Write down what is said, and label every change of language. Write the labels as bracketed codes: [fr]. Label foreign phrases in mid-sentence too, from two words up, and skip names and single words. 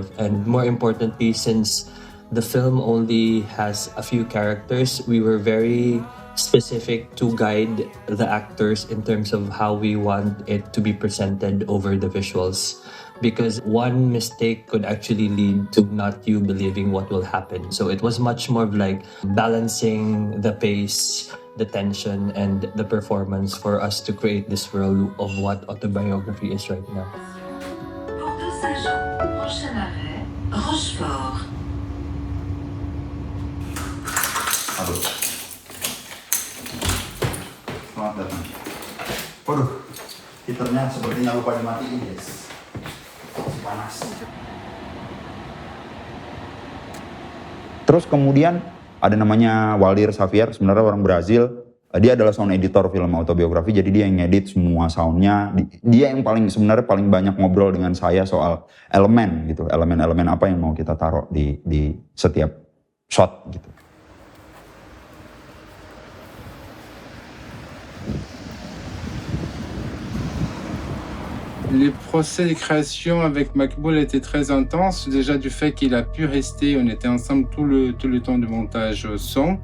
[en] And more importantly, since the film only has a few characters, we were very specific to guide the actors in terms of how we want it to be presented over the visuals, because one mistake could actually lead to not you believing what will happen. So it was much more of like balancing the pace, the tension, and the performance for us to create this world of what autobiography is right now. [id] Selamat datang. Waduh, heaternya sepertinya lupa dimatiin, guys. Panas. Terus kemudian ada namanya Waldir Xavier, sebenarnya orang Brazil. Dia adalah [en] sound editor [id] film autobiografi, jadi dia yang ngedit semua soundnya. Dia yang sebenarnya paling banyak ngobrol dengan saya soal elemen gitu, elemen-elemen apa yang mau kita taruh di setiap shot gitu. [fr] Les procès de création avec Maqbool étaient très intenses, déjà du fait qu'il a pu rester, on était ensemble tout le temps du montage son.